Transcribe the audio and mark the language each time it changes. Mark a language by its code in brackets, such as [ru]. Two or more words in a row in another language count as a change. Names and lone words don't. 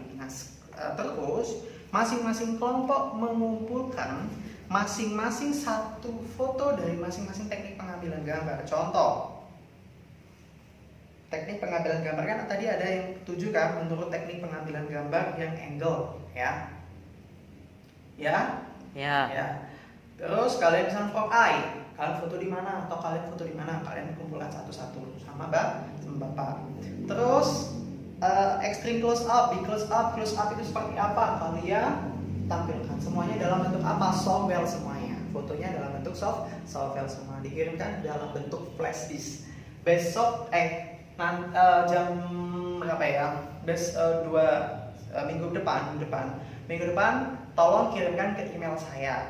[id] Nah, terus masing-masing kelompok mengumpulkan masing-masing satu foto dari masing-masing teknik pengambilan gambar. Contoh teknik pengambilan gambar kan tadi ada yang 7 kan, menurut teknik pengambilan gambar yang angle ya. Ya? Ya. Terus kalian misalnya [en] for eye, [id] kalian foto di mana atau kalian foto di mana, kalian kumpulkan satu-satu sama Bapak. Terus [en] extreme close up, [id] di [en] close up [id] itu seperti apa? Kalian tampilkan semuanya dalam bentuk apa? Software semuanya. Fotonya dalam bentuk software semua, dikirimkan dalam bentuk flash disk. Besok jam berapa ya? Minggu depan tolong kirimkan ke email saya.